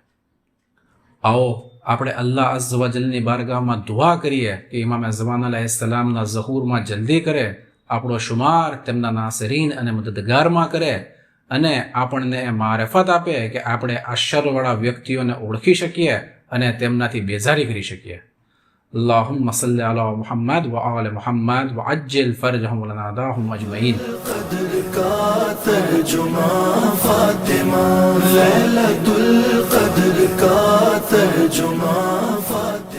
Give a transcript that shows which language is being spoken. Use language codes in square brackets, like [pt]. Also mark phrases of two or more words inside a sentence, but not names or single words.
[gu] આવો આપણે અલ્લાહ [ar] عز وجل [gu] બારગાહમાં દુઆ કરીએ કે ઇમામ ઝમાન અલૈહિસ્સલામના ઝહૂરમાં જલ્દી કરે, આપણો શુમાર તેમના નાસરીન અને મદદગારમાં કરે, અને આપણને મારિફત આપે કે આપણે આ શરવાળા વ્યક્તિઓને ઓળખી શકીએ અને તેમનાથી બેઝારી કરી શકીએ. [ar] اللهم صل على محمد وآل محمد وعجل فرجهم ولناداهم أجمعين. [ur] القدر کا ترجمہ فاطمہ، [ar] ليلة القدر [ur] کا ترجمہ فاطمہ.